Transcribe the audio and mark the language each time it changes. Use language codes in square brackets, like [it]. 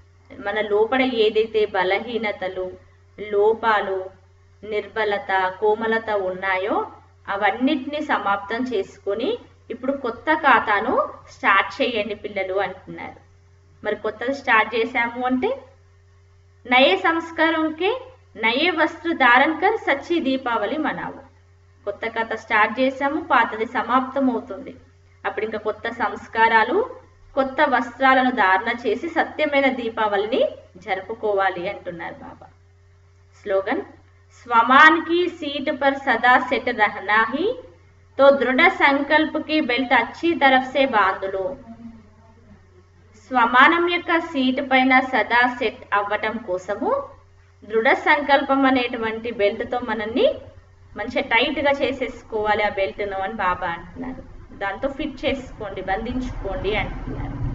[te] మన లోపల ఏదైతే బలహీనతలు, లోపాలు, నిర్బలత, కోమలత ఉన్నాయో అవన్నిటిని సమాప్తం చేసుకొని ఇప్పుడు కొత్త ఖాతాను స్టార్ట్ చేయండి పిల్లలు అంటున్నారు. మరి కొత్తది స్టార్ట్ చేశాము అంటే [hi] నయే సంస్కారంకే నయే వస్త్ర ధారణ కర్ సచ్చి దీపావళి మనావు. [te] కొత్త కథ స్టార్ట్ చేసాము, పాతది సమాప్తం అవుతుంది. అప్పుడు ఇంకా కొత్త సంస్కారాలు, కొత్త వస్త్రాలను ధారణ చేసి సత్యమైన దీపావళిని జరుపుకోవాలి అంటున్నారు బాబా. [hi] స్లోగన్, స్వమాన్ కి సీట్ పర్ సదా సెట్ रहना ही तो दृढ़ संकल्प की बेल्ट अच्छी तरफ से बांध लो. [te] స్వమానం యొక్క సీట్ పైన సదా సెట్ అవ్వటం కోసము దృఢ సంకల్పం అనేటువంటి బెల్ట్తో మనల్ని మంచిగా టైట్గా చేసేసుకోవాలి ఆ బెల్ట్ను అని బాబా అంటున్నారు. దాంతో ఫిట్ చేసుకోండి, బంధించుకోండి అంటున్నారు.